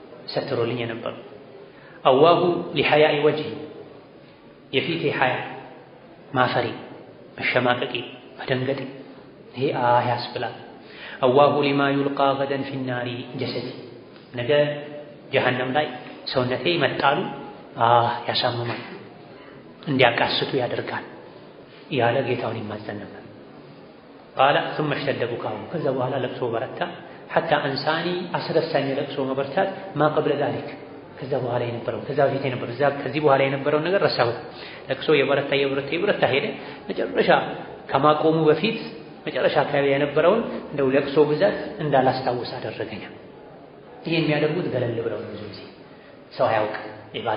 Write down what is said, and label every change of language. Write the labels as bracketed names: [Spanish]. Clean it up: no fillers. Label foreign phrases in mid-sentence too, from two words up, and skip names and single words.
[Amharic] ሰትሮልኝ የነበረው። [Arabic] أواه لحياء وجهي [Amharic] የፊቴ ሐያ ማፈሪ መሸማቀቂ መደንገጤ ይሄ ያስብላል። [Arabic] أواه لما يلقى غدا في النار جسدي [Amharic] ነገ ጀሃነም ላይ ሰውነቴ መጣሉ ያሳምማል እንዲያቃስቱ ያደርጋል ያለ ጌታውን ይማጸን ነበር። [Arabic] قال ثم اشتد بكاؤه [Amharic] ከዛ በኋላ ለቅሶ በረታ [Arabic] حتى انساني [Amharic] አስረሳኝ ለቅሶ መበርታት [Arabic] ما قبل ذلك [Amharic] ከዛ በኋላ የነበረው ከዛ በፊት የነበረው ከዚህ በኋላ የነበረው ነገር ረሳሁት። ለቅሶ የበረታ ሄደ። መጨረሻ ከማቆሙ በፊት መጨረሻ አካባቢ የነበረውን እንደው ለቅሶ ብዛት እንዳላስታውስ አደረገኝ። ይሄ የሚያደርጉት ገለል ብለው ነው። ብዙ ጊዜ ሰው አያውቅ ኢባዳ